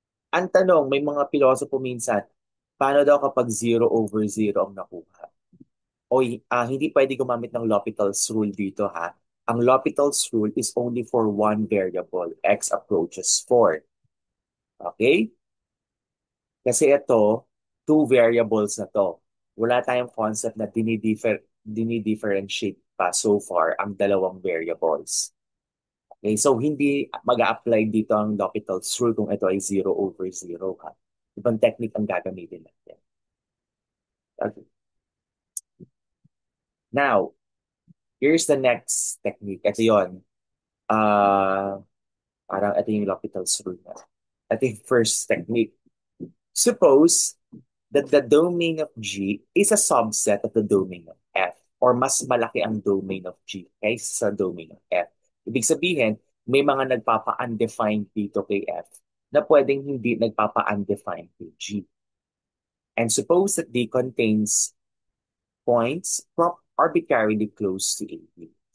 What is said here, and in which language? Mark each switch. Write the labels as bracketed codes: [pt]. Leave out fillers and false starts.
[tl] Ang tanong, may mga pilosopo minsan, paano daw kapag 0 over 0 ang nakuha? O hindi pwede gumamit ng L'Hopital's rule dito ha. [en] Ang L'Hopital's rule is only for one variable, x approaches 4. [tl] Okay? Kasi ito, two variables na to. Wala tayong concept na dinidifferentiate pa so far ang dalawang variables. Okay, so hindi mag-a-apply dito ang L'Hopital's rule kung ito ay 0 over 0 ha. Ibang technique ang gagamitin natin. Okay. [en] Now, here's the next technique. [tl] Ito yun. Uh, Parang ito yung L'Hopital's rule na. Ito yung first technique. [en] Suppose that the domain of G is a subset of the domain of F or [tl] mas malaki ang [en] domain of G kaysa sa domain of F. [tl] Ibig sabihin, may mga nagpapa-undefined dito kay F na pwedeng hindi nagpapa-undefined kay G. [en] And suppose that D contains points arbitrarily close to AB.